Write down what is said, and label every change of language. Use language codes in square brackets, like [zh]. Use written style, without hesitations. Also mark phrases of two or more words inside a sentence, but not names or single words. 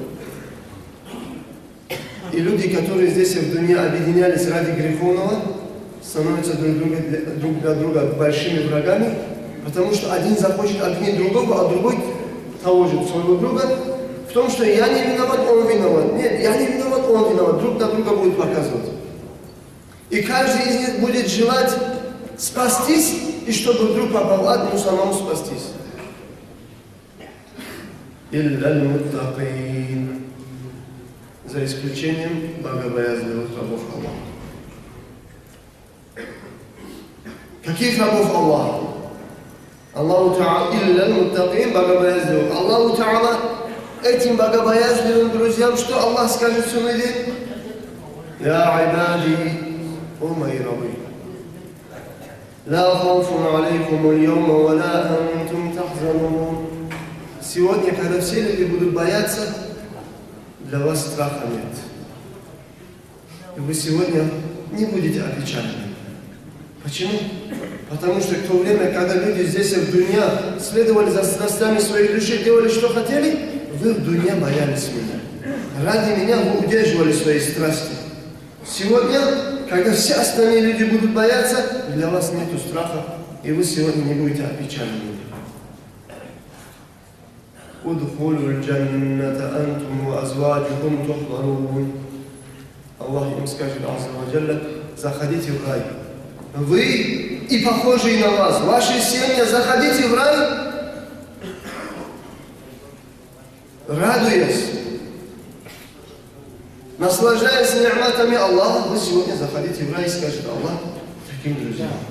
[ru] И люди, которые здесь в дуне объединялись ради греховного, становятся друг для друга большими врагами, потому что один захочет обвинить другого, а другой того же своего друга в том, что я не виноват, он виноват. Нет, я не виноват, он виноват. Друг на друга будет показывать. И каждый из них будет желать спастись, и чтобы вдруг попал в ад, ему самому спастись. [ar] إلا المتقين. [ru] За исключением богобоязливых рабов Аллаха. Каких рабов Аллаха? Аллаху Та'ала, [ar] إلا المتقين, [ru] богобоязливых. Аллаху Та'ала этим богобоязливым друзьям, что Аллах скажет в судный день? [ar] يا عبادي, [ru] о мои рабы. [ar] لا خوف عليكم اليوم ولا أنتم تحزنون. [ru] Сегодня, когда все люди будут бояться, для вас страха нет. И вы сегодня не будете опечалены. Почему? Потому что в то время, когда люди здесь в дуне следовали за страстями своей души, делали, что хотели, вы в дуне боялись меня. Ради меня вы удерживали свои страсти. Сегодня, когда все остальные люди будут бояться, для вас нету страха, и вы сегодня не будете опечалены. [ar] ادخلوا الجنة أنتم وأزواجكم تحبرون. [ru] Аллах им скажет, [ar] عز وجل: [ru] заходите в рай. Вы и похожие на вас, ваши семьи, заходите в рай, радуясь. наслаждаясь ни'матами Аллаха, вы сегодня заходите в рай и скажете: Аллах, каким друзьям.